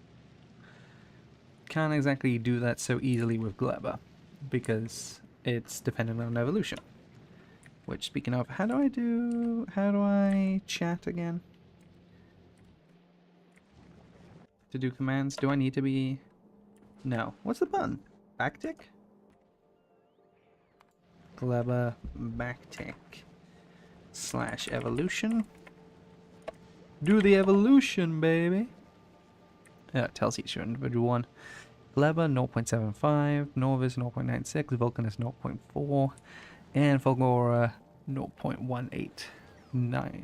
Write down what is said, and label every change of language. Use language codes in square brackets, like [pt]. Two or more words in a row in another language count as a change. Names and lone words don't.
[en] Can't exactly do that so easily with Gleba, because it's dependent on evolution. Which, speaking of, how do I chat again? To do commands, do I need to be... No. What's the button? Backtick? Gleba backtick / evolution. Do the evolution, baby! Yeah, it tells each individual one. Gleba 0.75, Nauvis 0.96, Vulcanus 0.4, and Fulgora 0.189.